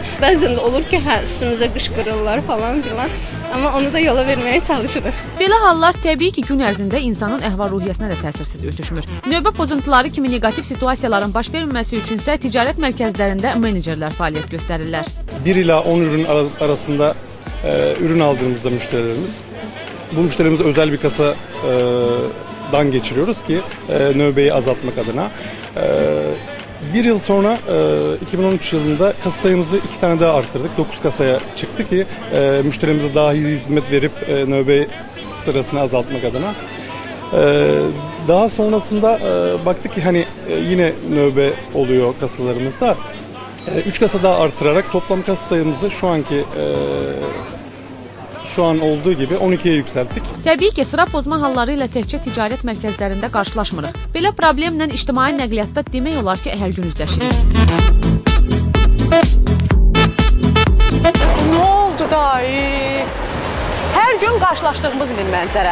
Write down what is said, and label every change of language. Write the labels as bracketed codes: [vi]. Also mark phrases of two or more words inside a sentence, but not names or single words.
[az] Bəzən də olur ki, üstümüzə qışqırırlar falan filan. Amma onu da yola verməyə çalışırıq. Belə hallar təbii ki, gün ərzində insanın əhval-ruhiyyəsinə də təsirsiz ötüşmür. Növbə pozuntuları kimi negativ situasiyaların baş verməməsi üçünsə ticarət mərkəzlərində menecerlər fəaliyyət göstərirlər. [tr] 1 ila 10 ürün arasında ürün aldığımızda müşterilerimiz, bu müşterimize özel bir kasadan geçiriyoruz ki növbeyi azaltmak adına. 1 yıl sonra 2013 yılında kasa sayımızı 2 tane daha arttırdık. 9 kasaya çıktı ki müşterimize daha iyi hizmet verip növbe sırasını azaltmak adına. Daha sonrasında baktık ki hani yine növbe oluyor kasalarımızda. 3 kasa daha artırarak toplam kasa sayımızı şu an olduğu gibi 12'ye yükseltdik. [az] Təbii ki, sıra pozma halları ilə təkcə ticarət mərkəzlərində qarşılaşmırıq. Belə problemlə ictimai nəqliyyatda demək olar ki, hər gün üzləşirik. Nə oldu da? Hər gün qarşılaşdığımız bir mənzərə.